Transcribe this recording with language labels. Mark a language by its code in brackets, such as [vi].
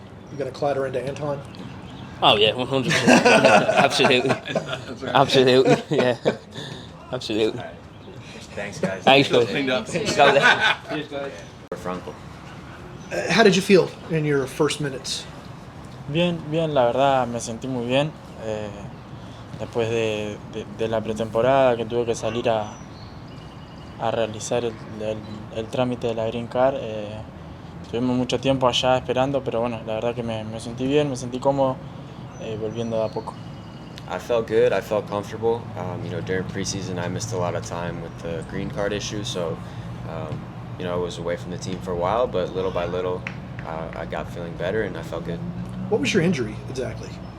[en] You going to clatter into Anton? Oh yeah, 100%. Absolutely. Absolutely, yeah. Absolutely. Thanks, guys. Thanks, guys. Cleaned up. For Franco. How did you feel in your first minutes? [es] Bien, la verdad me sentí muy bien. Después de la pretemporada que tuve que salir a realizar el trámite de la Green Card, tuvimos mucho tiempo allá esperando, pero bueno, la verdad que me sentí bien, me sentí cómodo, volviendo de a poco. [en] I felt good. I felt comfortable. During preseason, I missed a lot of time with the green card issue, so I was away from the team for a while. But little by little, I got feeling better and I felt good. What was your injury exactly?